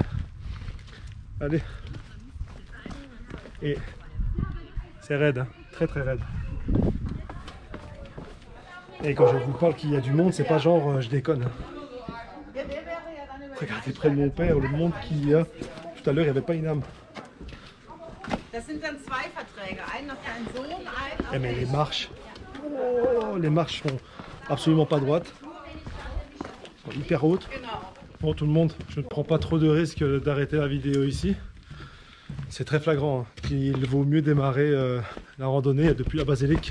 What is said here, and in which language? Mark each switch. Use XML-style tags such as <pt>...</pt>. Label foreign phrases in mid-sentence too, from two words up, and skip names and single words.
<fr>Allez. Et c'est raide, hein. Très raide. Et quand je vous parle qu'il y a du monde, c'est pas genre je déconne. Hein. Regardez près de mon père, le monde qu'il y a. Tout à l'heure, il n'y avait pas une âme.</fr> <de>Das sind dann zwei Verträge. Einen auf deinen Sohn, einen auf</de> <fr>Eh mais les</fr> <de>dich.</de> <fr>marches, oh, les marches sont absolument pas droites. Elles sont hyper hautes.</fr> <de>Genau.</de> <fr>Bon tout le monde, je ne prends pas trop de risques d'arrêter la vidéo ici. C'est très flagrant, hein. Il vaut mieux démarrer la randonnée depuis la basilique.</fr>